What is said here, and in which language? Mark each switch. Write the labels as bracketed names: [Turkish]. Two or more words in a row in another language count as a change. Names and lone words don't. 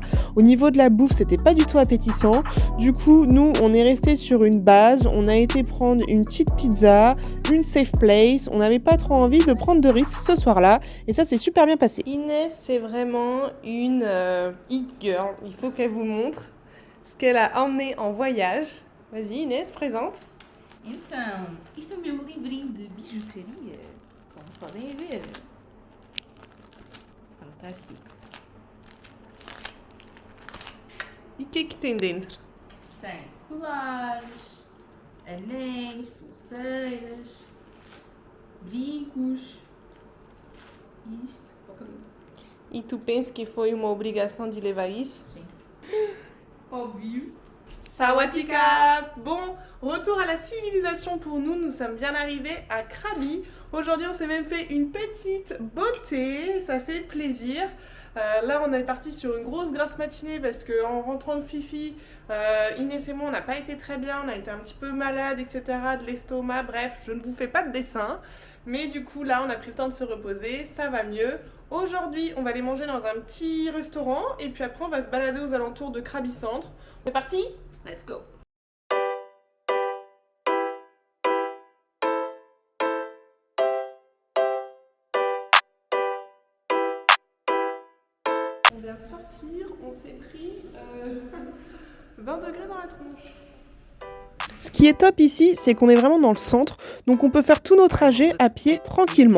[French] Au niveau de la bouffe, c'était pas du tout appétissant, du coup, nous, on est resté sur une base, on a été prendre une petite pizza, une [English] safe place, [French] on n'avait pas trop envie de prendre de risques ce soir-là, et ça s'est super bien passé. Inès, c'est vraiment une [English] hit girl. [French] Il faut qu'elle vous montre ce qu'elle a emmené en voyage. Vas-y Inès, présente. [Portuguese] Então, isto é o meu livrinho de bijuteria, como podem ver. Fantástico. E o que tem dentro? Tem colares, anéis, pulseiras, brincos e isto para o cabelo. E tu pensa que foi uma obrigação de levar isso? Sim. Óbvio. [Thai] Sawatika! [French] Bon, retour à la civilisation pour nous, nous sommes bien arrivés à Krabi. Aujourd'hui on s'est même fait une petite beauté, ça fait plaisir. Là on est parti sur une grosse grasse matinée parce qu'en rentrant de Fifi, Inès et moi on n'a pas été très bien, on a été un petit peu malade, etc. de l'estomac, bref, je ne vous fais pas de dessin. Mais du coup là on a pris le temps de se reposer, ça va mieux. Aujourd'hui on va aller manger dans un petit restaurant et puis après on va se balader aux alentours de Krabi Centre. C'est parti? [English] Let's go. [French] On vient de sortir, on s'est pris 20 degrés dans la tronche. Ce qui est top ici, c'est qu'on est vraiment dans le centre, donc on peut faire tous nos trajets à pied tranquillement.